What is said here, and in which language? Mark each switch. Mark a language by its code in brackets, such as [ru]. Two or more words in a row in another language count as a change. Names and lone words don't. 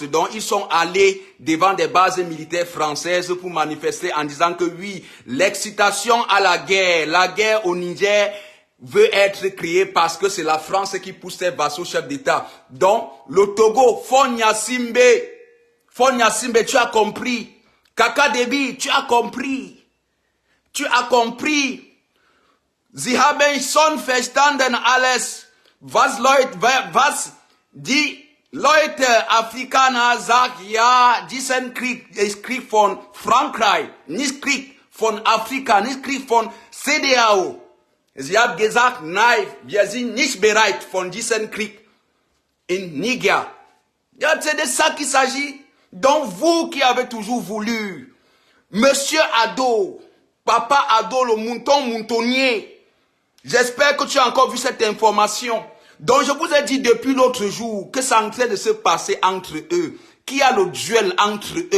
[fr] Donc ils sont allés devant des bases militaires françaises pour manifester en disant que oui, l'excitation à la guerre au Niger veut être créée parce que c'est la France qui pousse ses vassaux chefs d'État. Donc le Togo, Fonya Simbe, tu as compris. Kaka Debi, tu as compris. Tu as compris. [de] Sie haben schon verstanden alles, was die Leute Afrikaner sagen, ja, diesen Krieg ist Krieg von Frankreich, nicht Krieg von Afrika, nicht Krieg von CDAO. Sie haben gesagt, nein, wir sind nicht bereit von diesem Krieg in Niger. Ja, [fr] c'est de ça qu'il s'agit. Donc vous qui avez toujours voulu, Monsieur Ado, Papa Ado, le moutonnier, j'espère que tu as encore vu cette information. Donc je vous ai dit depuis l'autre jour que ça est en train de se passer entre eux, qu'il y a le duel entre eux.